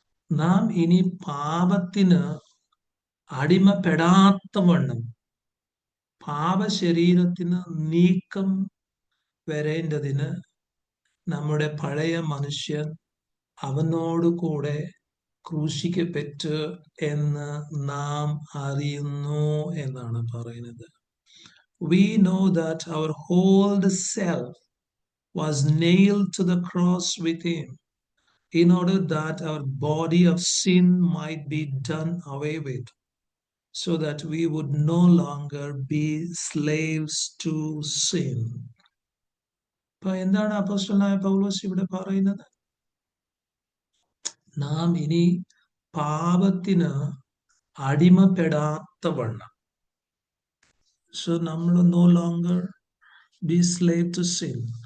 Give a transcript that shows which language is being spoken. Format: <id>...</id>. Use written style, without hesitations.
<ml>നാം ഇനി പാപത്തിന് അടിമപ്പെടാത്തവണ്ണം പാപശരീരത്തിന് നീക്കം വരേണ്ടതിന് നമ്മുടെ പഴയ മനുഷ്യൻ അവനോട് കൂടെ ക്രൂശിക്കപ്പെട്ടു എന്ന് നാം അറിയുന്നു എന്നാണ് പറയുന്നത്.</ml> <en>We know that our whole self was nailed to the cross with him, in order that our body of sin might be done away with, so that we would no longer be slaves to sin.</en> <ml>അപ്പൊ എന്താണ് അപ്പോസ്തലനായ പൗലോസ് ഇവിടെ പറയുന്നത്? നാം ഇനി പാപത്തിന് അടിമപ്പെടാത്തവണ്ണം,</ml> <en>so നമ്മൾ no longer be slave to sin.</en>